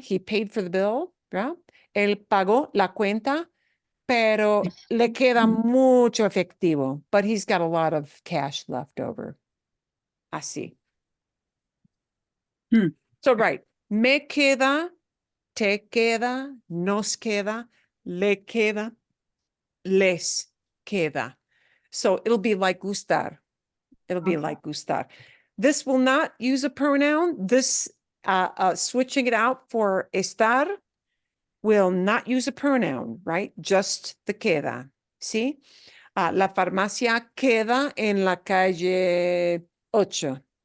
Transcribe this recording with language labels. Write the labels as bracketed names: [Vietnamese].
[Spanish] He paid for the bill, ¿verdad? Él pagó la cuenta, pero le queda mucho efectivo. [English] But he's got a lot of cash left over. [Spanish] Así. [English] So, right. [Spanish] Me queda, te queda, nos queda, le queda, les queda. [English] So it'll be like gustar. It'll be like gustar. This will not use a pronoun. This switching it out for estar will not use a pronoun, right? Just the queda. ¿Sí? [Spanish] La farmacia queda en la calle 8.